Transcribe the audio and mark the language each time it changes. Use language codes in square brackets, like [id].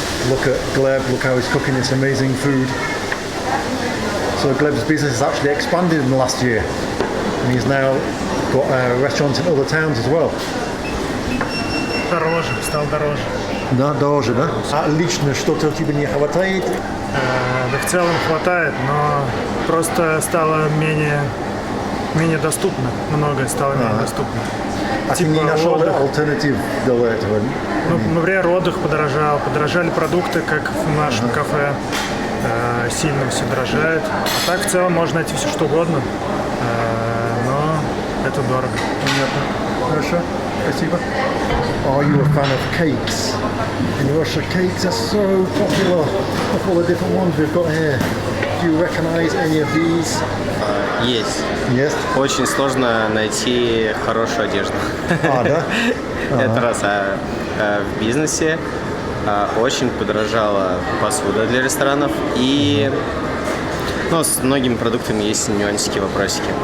[en] Look at Gleb, look how he's cooking this amazing food. So Gleb's business has actually expanded in the last year. And he's now got restaurants in other towns as well. [ru] Дороже, стал дороже. Да, дороже, да? А лично что-то тебе не хватает? Да в целом хватает, но просто стало менее доступно. Многое стало менее доступно. А ты не нашел альтернатив для этого? Ну, например, отдых подорожали продукты, как в нашем кафе. Сильно все дорожает. А так в целом можно найти все что угодно, но это дорого. Понятно. Хорошо. Спасибо. [en] Are you a fan of cakes? In Russia, cakes are so popular. Look at all the different ones we've got here. Do you recognize any of these? [ru] Есть. [en] Yes. [ru] Очень сложно найти хорошую одежду. Да? Это раз. А в бизнесе очень подорожала посуда для ресторанов, и с многими продуктами есть нюансики, вопросики.